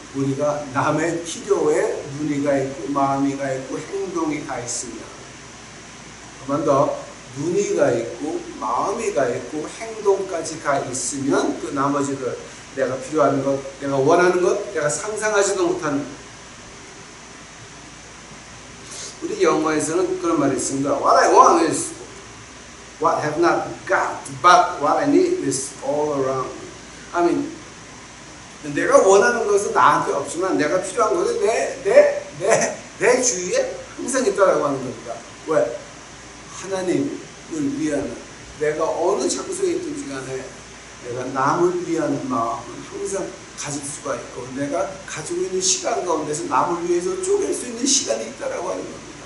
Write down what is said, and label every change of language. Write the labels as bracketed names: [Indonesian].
[Korean] 우리가 남의 필요에 눈이 가 있고 마음이 가 있고 행동이 가 있으면, 한 번 더, 눈이 가 있고 마음이 가 있고 행동까지 가 있으면 그 나머지들, 내가 필요한 것, 내가 원하는 것, 내가 상상하지도 못하는 것. 우리 영어에서는 그런 말이 있습니다. [English] What I want is what I have not got, but what I need is all around. I mean, [Korean] 내가 원하는 것은 나한테 없지만 내가 필요한 것은 내 주위에 항상 있다라고 하는 겁니다. 왜? 하나님을 위하는, 내가 어느 장소에 있든지 간에 내가 남을 위하는 마음을 항상 가질 수가 있고, 내가 가지고 있는 시간 가운데서 남을 위해서 쪼갤 수 있는 시간이 있다라고 하는 겁니다.